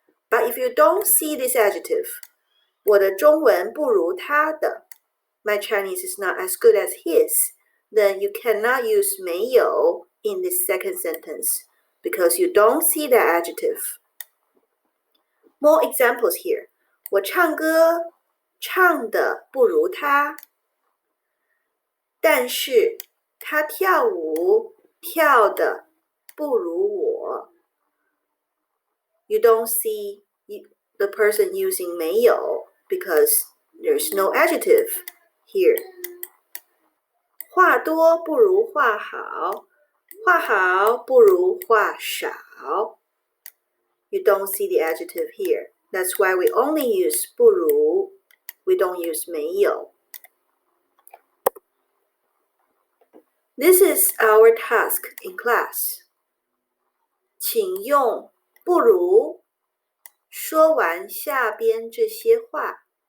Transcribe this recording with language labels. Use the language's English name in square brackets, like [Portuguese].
[English] But if you don't see this adjective, [Chinese] 我的中文不如他的 [English] My Chinese is not as good as his, then you cannot use 没有 in this second sentence because you don't see the adjective. More examples here. [Chinese] 我唱歌唱得不如他，但是他跳舞跳得不如我。 [English] You don't see the person using 没有 because there's no adjective here. [Chinese] 话多不如话好，话好不如话少。 [English] You don't see the adjective here. That's why we only use 不如, we don't use 没有. This is our task in class. [Chinese] 请用不如说完下边这些话。